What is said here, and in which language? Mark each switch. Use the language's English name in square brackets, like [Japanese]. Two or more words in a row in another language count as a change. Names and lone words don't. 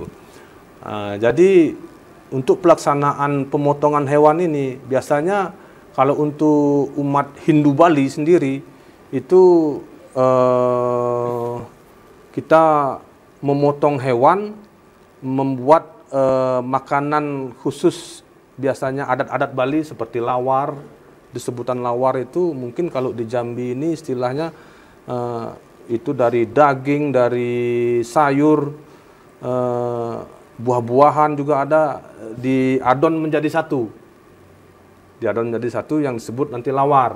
[Indonesian] Jadi untuk pelaksanaan pemotongan hewan ini, biasanya kalau untuk umat Hindu Bali sendiri, itu kita memotong hewan, membuat makanan khusus, biasanya adat-adat Bali seperti lawar. Disebutan lawar itu mungkin kalau di Jambi ini istilahnya itu dari daging, dari sayur, buah-buahan juga ada, diadon menjadi satu. Diadon menjadi satu yang disebut nanti lawar.